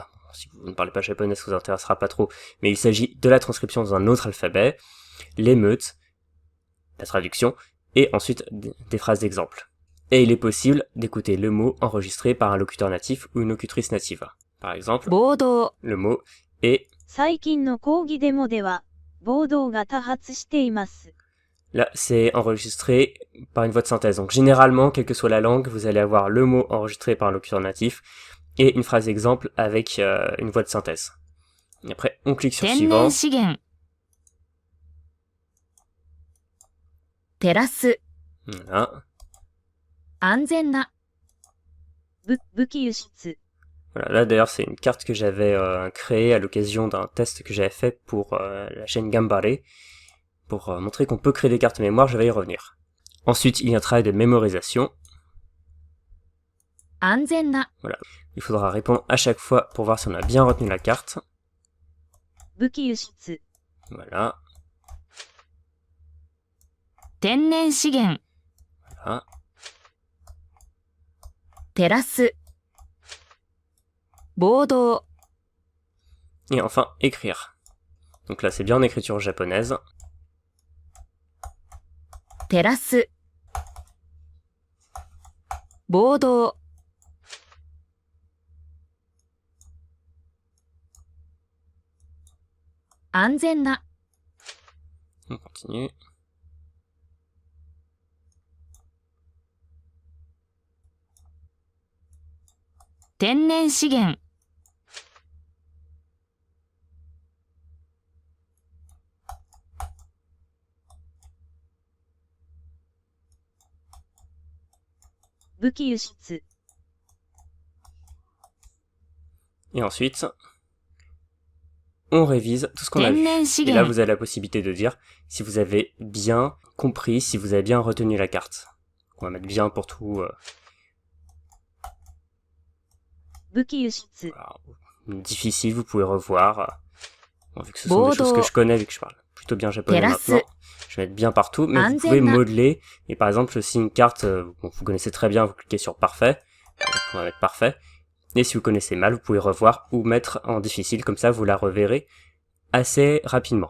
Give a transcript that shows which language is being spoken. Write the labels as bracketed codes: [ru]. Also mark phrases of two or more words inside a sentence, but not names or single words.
[fr] Si vous ne parlez pas japonais, ça vous intéressera pas trop, mais il s'agit de la transcription dans un autre alphabet, l'émeute, la traduction, et ensuite des phrases d'exemple. Et il est possible d'écouter le mot enregistré par un locuteur natif ou une locutrice native. Par exemple, Bodo. le mot est... [ja] 最近の講義デモでは、暴動が多発しています。 [fr] Là, c'est enregistré par une voix de synthèse. Donc généralement, quelle que soit la langue, vous allez avoir le mot enregistré par un locuteur natif et une phrase exemple avec une voix de synthèse. Et après, on clique sur suivant. [ja] 資源。照らす。 [fr] Voilà. [ja] 安全な。武器輸出。 [fr] Voilà. Là, d'ailleurs, c'est une carte que j'avais créée à l'occasion d'un test que j'avais fait pour la chaîne Gambare. Pour montrer qu'on peut créer des cartes mémoire, je vais y revenir. Ensuite, il y a un travail de mémorisation. [ja] 安全な。 [fr] Voilà. Il faudra répondre à chaque fois pour voir si on a bien retenu la carte. [ja] 武器輸出。 [fr] Voilà. [ja] 天然資源。 [fr] Voilà. [ja] 照らす。 暴動 [fr] Et enfin, écrire. Donc là, c'est bien en écriture japonaise. [ja] 照らす暴動安全な [fr] On continue. [ja] 天然資源武器輸出、 [fr] Et ensuite, on révise tout ce qu'on a [ja] 天 [fr] vu. [ja] 然資 [fr] Et là, [ja] 源 [fr] vous avez la possibilité de dire si vous avez bien compris, si vous avez bien retenu la carte. On va mettre bien pour tout. [ja] 武器輸出、 [fr] Alors, difficile, vous pouvez revoir. Bon, vu que ce sont des choses que je connais, vu que je parle plutôt bien japonais Terrasse. maintenant, je vais mettre bien partout, mais vous pouvez Antenna. modeler. Et par exemple, si une carte, bon, vous connaissez très bien, vous cliquez sur parfait. On va mettre parfait. Et si vous connaissez mal, vous pouvez revoir ou mettre en difficile, comme ça vous la reverrez assez rapidement.